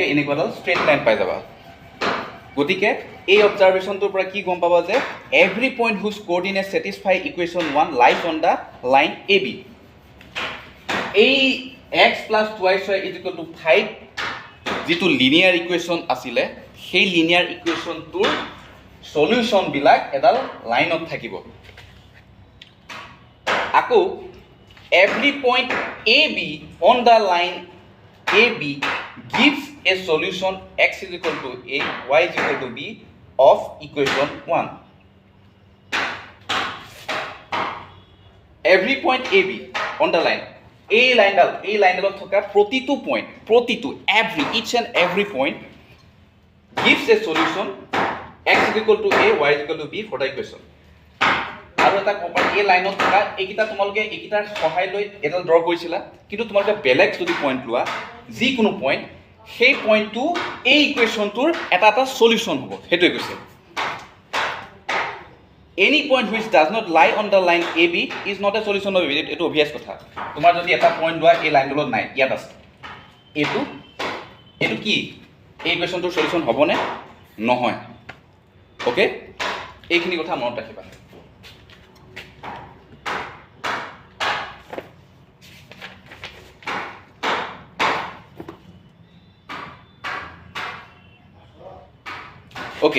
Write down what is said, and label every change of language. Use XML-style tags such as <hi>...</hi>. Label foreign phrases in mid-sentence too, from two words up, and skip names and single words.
<as>এনেকুৱাডাল ষ্ট্ৰেইট লাইন পাই যাবা গতিকে এই অবজাৰভেশ্যনটোৰ পৰা কি গম পাবা যে</as> <en>every point whose coordinate satisfies equation 1 lies on the line A B</en> <as>এই x + 2y = 5 যিটো</as> <en>linear equation</en> <as>আছিলে সেই</as> <en>linear equation</en> <as>সলিউশ্যনবিলাক এডাল লাইনত থাকিব</as> <en>আকৌ every point AB on the line AB gives a solution x = a, y = b of equation 1. Every point AB on the line</en> <as>এই লাইনডালত থকা প্ৰতিটো পইণ্ট</as> <en>each and every point gives a solution x = a, y = b for the equation.</en> <as>আৰু এটা কপাৰ এই লাইনত থকা এইকেইটা তোমালোকে এইকেইটাৰ সহায় লৈ এডাল ড্ৰ কৰিছিলা কিন্তু তোমালোকে বেলেগ যদি পইণ্ট লোৱা যিকোনো পইণ্ট সেই পইণ্টটো এই ইকুৱেশ্যনটোৰ এটা সলিউশ্যন হ'ব সেইটোৱে কৈছে</as> <en>any point which does not lie on the line A B is not a solution of</en> <as>এইটো অভিয়াছ কথা তোমাৰ যদি এটা পইণ্ট লোৱা এই লাইনডালত নাই ইয়াত আছে এইটো কি এই ইকুৱেশ্যনটোৰ সলিউশ্যন হ'বনে নহয় অ'কে এইখিনি কথা মনত ৰাখিবা ওকে</as>